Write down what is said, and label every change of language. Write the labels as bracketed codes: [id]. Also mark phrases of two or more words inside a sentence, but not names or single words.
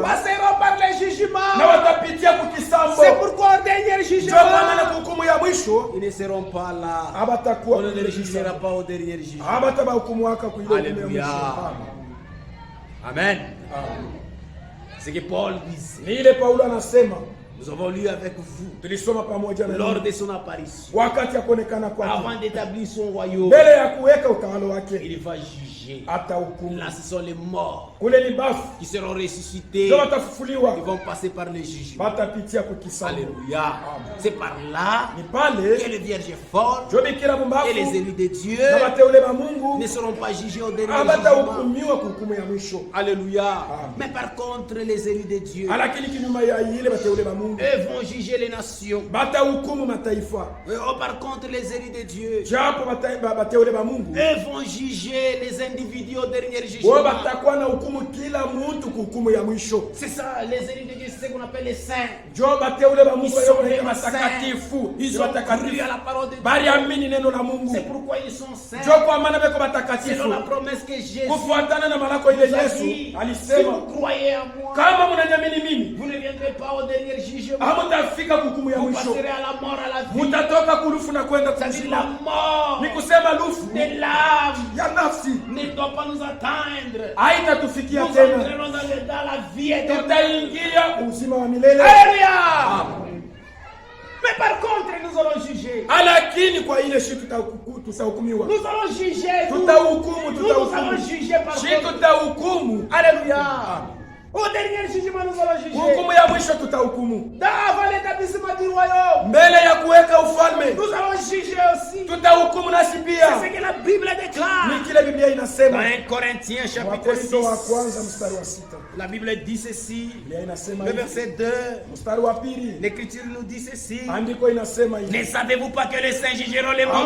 [fr] passeront par les jugements. [sw] na watapitia kukisambo. [fr] C'est pourquoi au dernier [sw] Ndio kwa maana [fr] jugement, [sw] hukumu ya mwisho [fr] ils ne seront pas là. [sw] abatakuwa [fr] On ne les jugera pas au dernier jugement. [sw] abataba hukumu waka kuile hukumu ya [fr] Alléluia. [sw] mwisho. [fr] Amen. [sw] Amen. [fr] Ce que Paul dit, [sw] Ni ile Paulo anasema, [fr] nous avons lu avec vous [sw] tulisoma pamoja na [fr] lors [sw] ninyi [fr] de son apparition. [sw] wakati ya kuonekana kwake, [fr] Avant d'établir son royaume, [sw] mbele ya kuweka utawala wake, [fr] il va juger. [sw] atahukumu. [fr] Là, ce sont les morts [sw] Kule ni bafu [fr] qui seront ressuscités. [sw] ndio watafufuliwa, [fr] Ils vont passer par le jugement. [sw] batapitia kukisambo. [fr] Alléluia. C'est par là [sw] Ni [fr] que [sw] pale [fr] les vierges folles [sw] ndio bikira mbafu [fr] et les élus de Dieu [sw] na wateule wa Mungu [fr] ne seront pas jugés au dernier jugement. [sw] abatahukumiwa kuhukumu ya mwisho. [fr] Alléluia. Mais par contre, les élus de Dieu, [sw] Lakini kinyuma ya ile wateule wa Mungu [fr] eux vont juger les nations. [sw] batahukumu mataifa, [fr] Par contre, les élus de Dieu, [sw] japo bateule wa Mungu [fr] eux vont juger les individus au dernier [sw] Bo [fr] jugement. [sw] batakuwa na hukumu kila mtu kuhukumu ya mwisho. [fr] C'est ça, les élus de Dieu, c'est ce qu'on appelle les saints. [sw] Jo bateule ba Mungu [fr] Ils sont [sw] wale [fr] des [sw] matakatifu. [fr] Ils ont cru à la parole de Dieu. [sw] Bali amini neno la Mungu. [fr] C'est pourquoi ils sont saints. [sw] Jo kwa maana beko batakatifu. [fr] Selon la promesse que Jésus [sw] Kufuatana na malako ile [fr] nous a [sw] Yesu [fr] dit, si [sw] alisema, [fr] vous croyez en moi, [sw] kama mnaniamini mimi, [fr] vous ne viendrez pas au dernier jugement. [sw] hamtafika hukumu ya [fr] Vous [sw] mwisho. [fr] passerez à la mort, à la vie. [sw] Mutatoka kulufu na kwenda [fr] C'est-à-dire [sw] kuzima. [fr] la mort [sw] Ni kusema lufu [fr] de l'âme [sw] ya nafsi [fr] ne doit pas nous atteindre. [sw] haitatufikia [fr] Nous [sw] tena. [fr] entrerons dans la vie éternelle. [sw] Tutaingia uzima wa milele. [fr] Alléluia. Mais par contre, nous allons juger. [sw] Lakini kwa ile shi tutahukumiwa. [fr] Nous allons juger. Nous [sw] Tutahukumu, [fr] allons juger par [sw] Shi [fr] contre. [sw] tutahukumu. [fr] Alléluia. Au dernier jugement, nous allons juger. [sw] Hukumu ya mwisho tutahukumu. [fr] Avant l'établissement du royaume, [sw] Mbele ya kuweka ufalme [fr] nous allons juger aussi. [sw] tutahukumu nasi [fr] C'est [sw] pia. [fr] ce que la Bible déclare. [sw] Ni kile Biblia [fr] Dans [sw] inasema. [fr] 1 Corinthiens chapitre [sw] Wakorintho wa [fr] 6, [sw] kwanza mstari wa 6. [fr] la Bible dit ceci. [sw] Biblia inasema [fr] Le [sw] hivi. [fr] verset 2, [sw] Mstari wa pili. [fr] l'Écriture nous dit ceci. [sw] Andiko inasema hivi. [fr] Ne savez-vous pas que les saints jugeront les mondes?